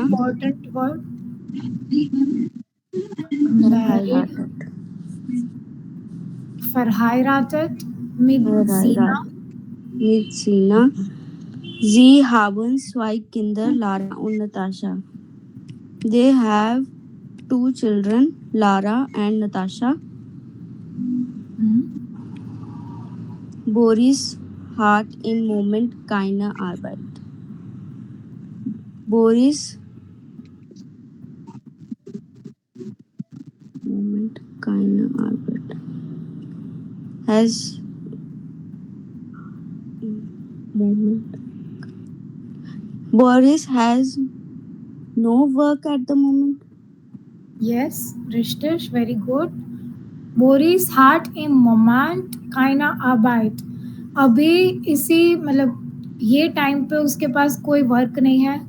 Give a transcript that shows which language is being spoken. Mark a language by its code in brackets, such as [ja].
[en] important word. Married, [de] Verheiratet. verheiratet mit Sina. Mit Sina. Sie haben 2 Kinder, Lara und Natascha. [en] They have 2 children, Lara and Natasha. [de] Boris hat im Moment keine Arbeit. Boris Moment keine Arbeit. [en] Has moment. Boris has no work at the moment. Yes, Rishtish, very good. [de] Boris hat im Moment keine Arbeit. [hi] अभी इसी मतलब ये time पे उसके पास कोई work नहीं है.